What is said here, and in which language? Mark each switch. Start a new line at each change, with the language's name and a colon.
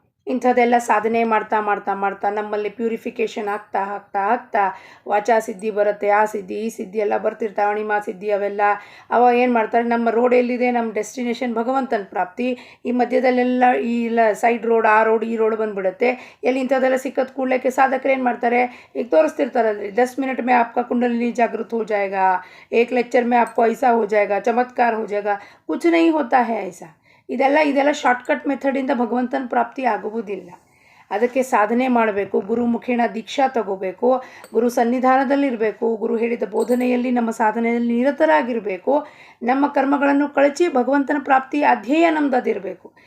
Kannada: ಇಂಥದ್ದೆಲ್ಲ ಸಾಧನೆ ಮಾಡ್ತಾ ನಮ್ಮಲ್ಲಿ ಪ್ಯೂರಿಫಿಕೇಷನ್ ಆಗ್ತಾ ವಾಚಾ ಸಿದ್ಧಿ ಬರುತ್ತೆ, ಆ ಸಿದ್ಧಿ ಈ ಸಿದ್ಧಿ ಎಲ್ಲ ಬರ್ತಿರ್ತಾವೆ, ಅಣಿಮಾ ಸಿದ್ಧಿ ಅವೆಲ್ಲ. ಏನು ಮಾಡ್ತಾರೆ, ನಮ್ಮ ರೋಡ್ ಎಲ್ಲಿದೆ, ನಮ್ಮ ಡೆಸ್ಟಿನೇಷನ್ ಭಗವಂತನ ಪ್ರಾಪ್ತಿ, ಈ ಮಧ್ಯದಲ್ಲೆಲ್ಲ ಈ ಸೈಡ್ ರೋಡ್, ಆ ರೋಡ್, ಈ ರೋಡ್ ಬಂದುಬಿಡುತ್ತೆ. ಎಲ್ಲಿ ಇಂಥದ್ದೆಲ್ಲ ಸಿಕ್ಕದ ಕೂಡಲೇ ಸಾಧಕರು ಏನು ಮಾಡ್ತಾರೆ, ಈಗ ತೋರಿಸ್ತಿರ್ತಾರಲ್ರಿ,
Hindi: 10 मिनट में आपका कुंडलिनी जागृत हो जाएगा, 1 लेक्चर में आपको ऐसा हो जाएगा, चमत्कार हो जाएगा. कुछ नहीं होता है ऐसा.
Kannada: ಇದೆಲ್ಲ ಶಾರ್ಟ್ಕಟ್ ಮೆಥಡಿಂದ ಭಗವಂತನ ಪ್ರಾಪ್ತಿ ಆಗುವುದಿಲ್ಲ. ಅದಕ್ಕೆ ಸಾಧನೆ ಮಾಡಬೇಕು, ಗುರು ಮುಖೇನ ದೀಕ್ಷಾ ತಗೋಬೇಕು, ಗುರು ಸನ್ನಿಧಾನದಲ್ಲಿರಬೇಕು, ಗುರು ಹೇಳಿದ ಬೋಧನೆಯಲ್ಲಿ ನಮ್ಮ ಸಾಧನೆಯಲ್ಲಿ ನಿರತರಾಗಿರಬೇಕು, ನಮ್ಮ ಕರ್ಮಗಳನ್ನು ಕಳಚಿ ಭಗವಂತನ ಪ್ರಾಪ್ತಿ ಅಧ್ಯೇಯ ನಮ್ದು ಅದಿರಬೇಕು.